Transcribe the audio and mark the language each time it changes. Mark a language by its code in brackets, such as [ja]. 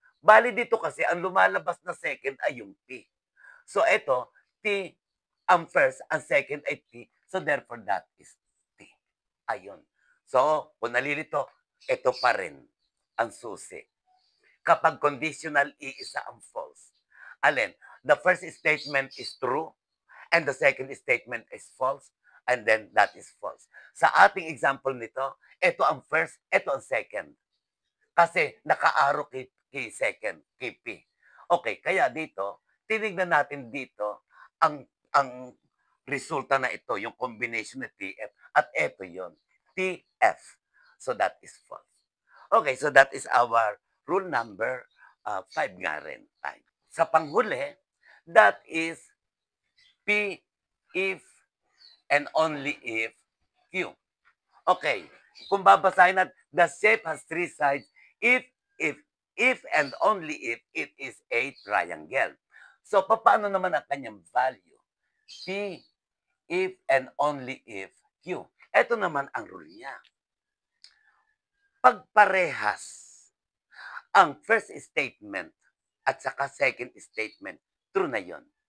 [tl] Bali dito kasi, ang lumalabas na second ay yung T. So, ito, T ang first, ang second ay T. [en] So, therefore, that is T. [tl] Ayun. So, kung nalilito, ito pa rin ang susi. Kapag conditional, iisa ang false. [en] Alin, the first statement is true, and the second statement is false, and then that is false. [tl] Sa ating example nito, ito ang first, ito ang second. Kasi naka-arrow kay second, kay P. Okay, kaya dito, tinignan natin dito ang resulta na ito, yung combination ng TF at eto yon TF. [en] So that is false. Okay, so that is our rule number 5 nga rin. Tayo. [tl] Sa panghuli, [en] that is P if and only if Q. [tl] Okay, kung babasahin natin, [en] the shape has three sides if, if and only if it is a triangle. [tl] So, paano naman ang kanyang value? [en] P, if and only if Q. [tl] Ito naman ang rule niya. Pag parehas ang first statement at saka second statement, true na yon.